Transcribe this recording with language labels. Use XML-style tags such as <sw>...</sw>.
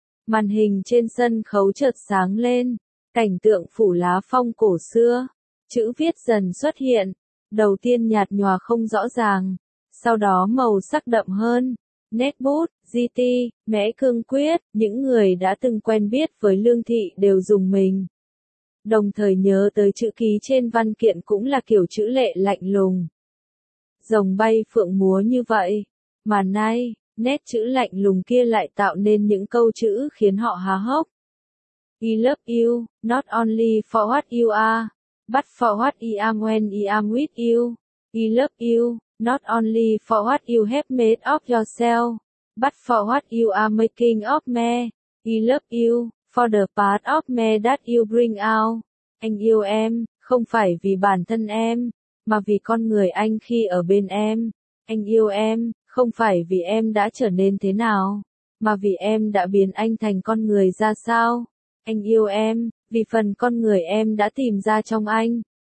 <vi>Màn hình trên sân khấu chợt sáng lên, cảnh tượng phủ lá phong cổ xưa, chữ viết dần xuất hiện, đầu tiên nhạt nhòa không rõ ràng, sau đó màu sắc đậm hơn, nét bút, di ti, mẽ cương quyết, những người đã từng quen biết với Lương Thị đều dùng mình. Đồng thời nhớ tới chữ ký trên văn kiện cũng là kiểu chữ lệ lạnh lùng. Rồng bay phượng múa như vậy, mà nay... Nét chữ lạnh lùng kia lại tạo nên những câu chữ khiến họ há hốc.</vi> <en>I love you, not only for what you are, but for what I am when I am with you. I love you, not only for what you have made of yourself, but for what you are making of me. I love you, for the part of me that you bring out.</en> <vi>Anh yêu em, không phải vì bản thân em, mà vì con người anh khi ở bên em. Anh yêu em. Không phải vì em đã trở nên thế nào, mà vì em đã biến anh thành con người ra sao. Anh yêu em, vì phần con người em đã tìm ra trong anh.</vi>